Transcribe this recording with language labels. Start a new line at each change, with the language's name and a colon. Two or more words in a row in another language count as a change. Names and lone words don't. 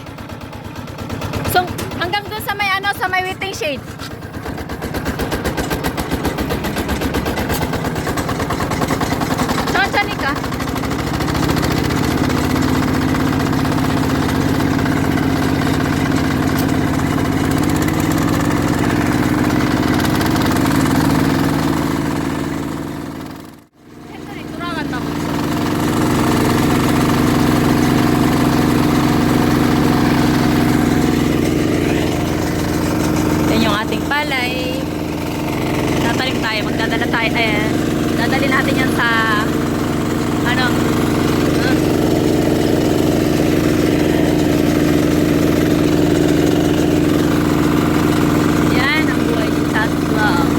Filipino: hanggang doon sa may sa may
English: waiting shade.
Korean: 천천히 가. 핸들이 돌아간다고.
Filipino: Yan yung ating palay. Tatalim tayo, magdadala tayo. Ayan, dadali natin yan sa yan ang buhay ni Tatlo.